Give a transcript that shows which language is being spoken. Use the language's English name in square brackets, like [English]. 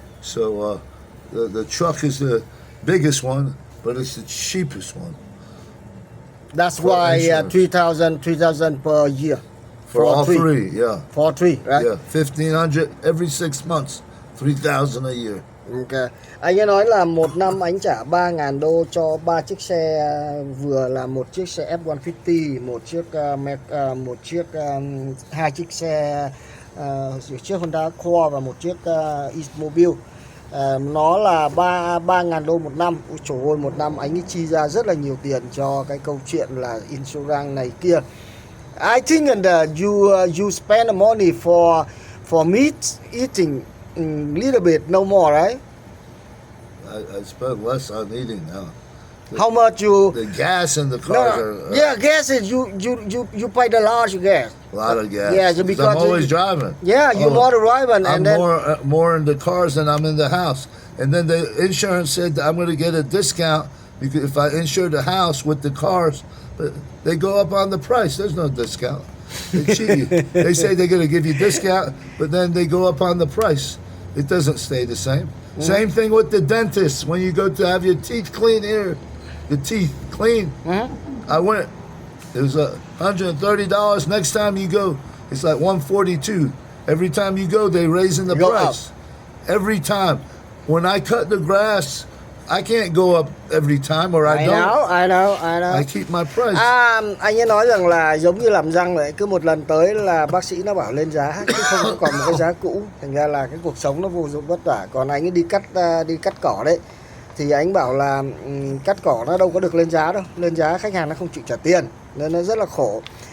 [English] So the truck is the biggest one, but it's the cheapest one. That's For why insurance. 3,000 per year. For all three, yeah. For 3, right? Yeah, 1,500 every 6 months, 3,000 a year. Ok. [Vietnamese] Anh ấy nói là một năm anh trả 3.000 đô cho 3 chiếc xe, vừa là một chiếc xe F-150, một chiếc 2 chiếc xe chiếc Honda Accord và một chiếc Oldsmobile. Nó là 3.000 đô một năm. Ôi trời ơi, một năm anh ấy chi ra rất là nhiều tiền cho cái câu chuyện là insurance này kia. [English] I think you spend the money for meat eating little bit, no more, right? I spend less on eating now. How much you? The gas in the cars are Gas is you pay the large gas. a lot of gas. Yeah, so because I'm always driving. Yeah, you're more driving, I'm and then more in the cars than I'm in the house. And then the insurance said that I'm going to get a discount because if I insure the house with the cars, but they go up on the price. There's no discount. They cheat you. They say they're going to give you discount, but then they go up on the price. It doesn't stay the same. Same thing with the dentist. When you go to have your teeth cleaned here, the teeth clean. I went. It was $130. Next time you go, it's like $142. Every time you go, they raising the Go price. Every time. When I cut the grass, I can't go up every time, or I don't. I know. I keep my price. [Vietnamese] Anh ấy nói rằng là giống như làm răng vậy, cứ một lần tới là bác sĩ nó bảo lên giá, chứ không có còn một cái giá cũ. Thành ra là cái cuộc sống nó vô dụng vất vả. Còn anh ấy đi cắt cỏ đấy, thì anh bảo là cắt cỏ nó đâu có được lên giá đâu. Lên giá khách hàng nó không chịu trả tiền, nên nó rất là khổ.